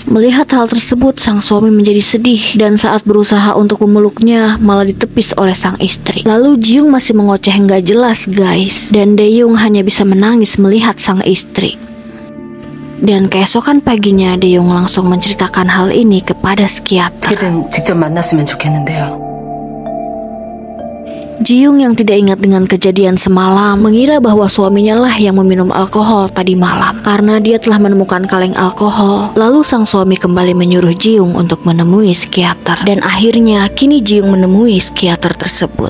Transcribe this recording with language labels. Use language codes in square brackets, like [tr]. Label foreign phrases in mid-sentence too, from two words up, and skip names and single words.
[id] Melihat hal tersebut, sang suami menjadi sedih dan saat berusaha untuk memeluknya malah ditepis oleh sang istri. Lalu Ji Young masih mengoceh nggak jelas guys, dan Daeun hanya bisa menangis melihat sang istri. Dan keesokan paginya, Daeun langsung menceritakan hal ini kepada psikiater. [ko] 직접 만났으면 좋겠는데요. [id] Ji Young yang tidak ingat dengan kejadian semalam mengira bahwa suaminya lah yang meminum alkohol tadi malam karena dia telah menemukan kaleng alkohol. Lalu sang suami kembali menyuruh Ji Young untuk menemui psikiater, dan akhirnya kini Ji Young menemui psikiater tersebut.